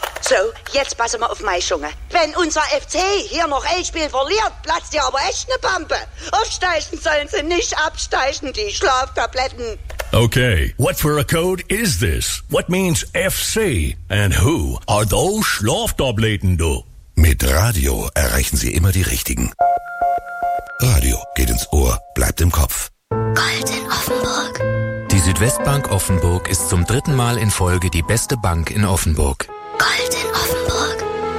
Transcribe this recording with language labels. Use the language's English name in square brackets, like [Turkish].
[German] So, jetzt passen wir auf meine Schunge. Wenn unser FC hier noch ein Spiel verliert, platzt ihr aber echt eine Pampe. Aufsteigen sollen sie nicht absteigen, die Schlaftabletten. [English] Okay, what for a code is this? What means FC? And who are those Schlaftabletten, du? [German] Mit Radio erreichen Sie immer die Richtigen. Radio geht ins Ohr, bleibt im Kopf. Gold in Offenburg. Die Südwestbank Offenburg ist zum dritten Mal in Folge die beste Bank in Offenburg. Gold in Offenburg.